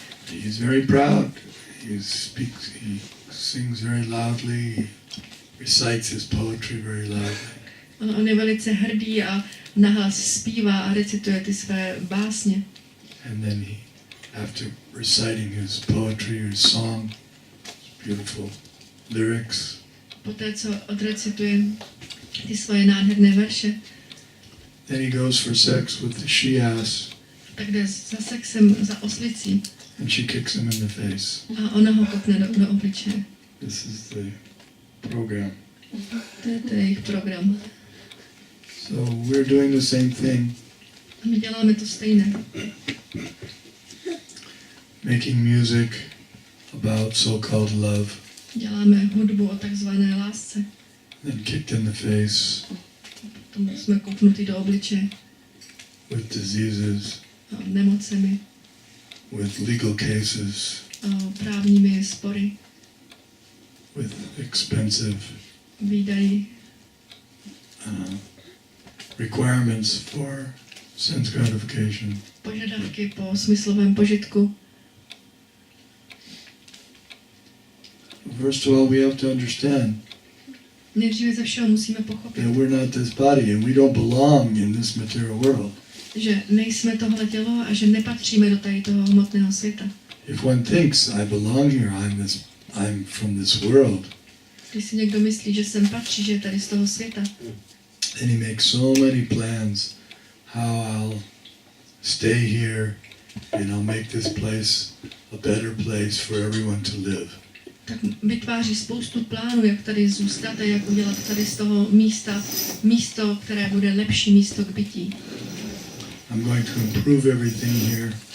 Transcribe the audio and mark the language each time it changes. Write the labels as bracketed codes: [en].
[en] He's very proud. He sings very loudly. He recites his poetry very loudly. [cs] On je velice hrdý a nahlas zpívá a recituje ty své básně. [en] And then he, after reciting his poetry or his song, beautiful lyrics, [cs] Poté, co odrecituje ty svoje nádherné verše, [en] then he goes for sex with the she-ass, [cs] tak jde za sexem za oslicí [en] and she kicks him in the face. [cs] a ona ho kopne do obličeje. [en] This is the program. [cs] To je jejich program. [en] So we're doing the same thing, [cs] A my děláme to stejné. [en] making music about so-called love, [cs] Děláme hudbu o takzvané lásce. [en] then kicked in the face [cs] Potom jsme kopnutí do obličeje [en] with diseases, [cs] a nemocemi, [en] with legal cases, [cs] a právními spory, [en] with expensive [cs] výdaji, [en] requirements for sense gratification. [cs] požadavky po smyslovém požitku. [en] First of all, we have to understand [cs] Nejdříve ze všeho musíme pochopit, [en] that we're not this body and we don't belong in this material world. [cs] že nejsme tohle tělo a že nepatříme do tady toho hmotného světa. [en] If one thinks I belong here, I'm from this world, [cs] Když si někdo myslí, že sem patří, že je tady z toho světa, [en] then he makes so many plans how I'll stay here and I'll make this place a better place for everyone to live. [cs] tak vytváří spoustu plánů, jak tady zůstat a jak udělat tady z toho místo, které bude lepší místo k bytí. [en] I'm going to improve everything here.